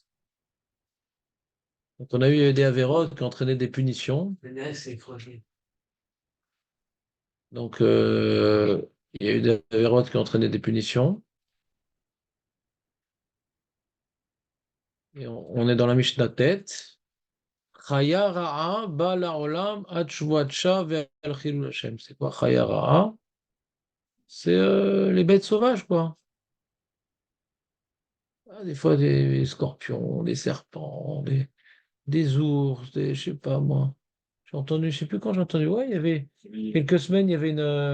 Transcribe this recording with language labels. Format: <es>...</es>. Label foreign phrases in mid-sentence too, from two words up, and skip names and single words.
<fr>Donc on a eu des avérotes qui entraînaient des punitions. Donc il y a eu des avérotes qui entraînaient des punitions. Et on est dans la Mishnah tête.</fr> <he>חיה רעה באה לעולם על שבועת שוא ועל חילול השם.</he> <fr>C'est quoi</fr> <he>חיה רעה?</he> <fr>C'est les bêtes sauvages, quoi. Ah, des fois, des scorpions, des serpents, des ours, je sais pas moi. J'ai entendu, je sais plus quand j'ai entendu. Ouais, il y avait quelques semaines, il y avait une.</fr>